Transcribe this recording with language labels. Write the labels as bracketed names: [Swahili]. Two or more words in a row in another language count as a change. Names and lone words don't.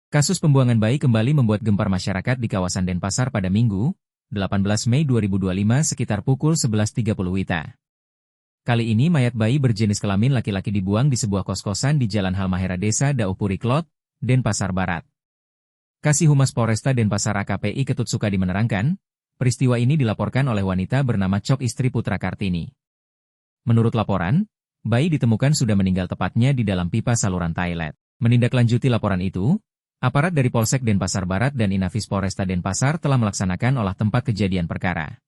[Indonesian] Kasus pembuangan bayi kembali membuat gempar masyarakat di kawasan Denpasar pada Minggu, 18 Mei 2025 sekitar pukul 11.30 WITA. Kali ini mayat bayi berjenis kelamin laki-laki dibuang di sebuah kos-kosan di Jalan Halmahera Desa Daupuri Klot, Denpasar Barat. Kasih Humas Polresta Denpasar AKPI Ketut Sukadi menerangkan, peristiwa ini dilaporkan oleh wanita bernama Cok istri Putra Kartini. Menurut laporan, bayi ditemukan sudah meninggal tepatnya di dalam pipa saluran toilet. Menindaklanjuti laporan itu, aparat dari Polsek Denpasar Barat dan Inafis Polresta Denpasar telah melaksanakan olah tempat kejadian perkara.